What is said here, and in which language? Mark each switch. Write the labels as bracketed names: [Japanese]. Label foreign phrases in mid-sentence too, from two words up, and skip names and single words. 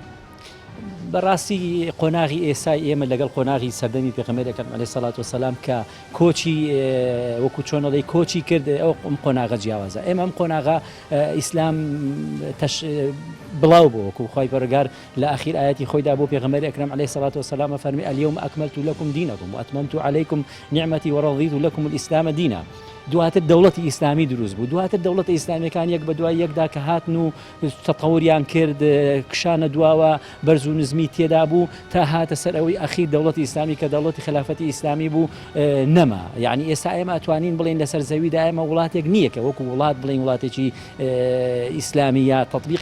[Central Kurdish] بەڕاستی قۆناغی ئێسای ئێمە لەگەڵ قۆناغی سەردەمی پێغەمبەری ئەکرەم [Arabic] عەلەیهی سەڵات [Central Kurdish] وسەلام کە کۆچی وەکو چۆنەڵی کۆچی کرد ئەو قۆناغە جیاوازە ئێمە ئەم قۆناغا ئیسلام بڵاو بۆ وەکو خی پەروەردگار لە ئاخیر ئاەتی خۆیدا بۆ پێغەمبەری ئەکرەم عەلەیهی سەڵات وسەلام فەرمی [Arabic] اليوم أكملت لكم دينكم وأتممت عليكم نعمتي ورضيت لكم الإسلام دينا [Central Kurdish] دواتر دەوڵەتی ئیسلامی دروست بوو دواتر دەوڵەتی ئیسلامیەکان یەک بە دوای یەکدا کە هاتن و تەتەوریان کرد کشانە دواوە بەرز و نزمی تێدا بوو تا هاتە سەر ئەوەی ئەخیر دەوڵەتی ئیسلامی کە دەوڵەتی خلافەتی ئیسلامی بوو نەما یعنی ئێستا ئێمە ئەتوانین بڵین لەسەر زەویدا ئێمە وڵاتێک نییە کە وەکو وڵات بڵین وڵاتێکی ئیسلامی یا تەطبیقی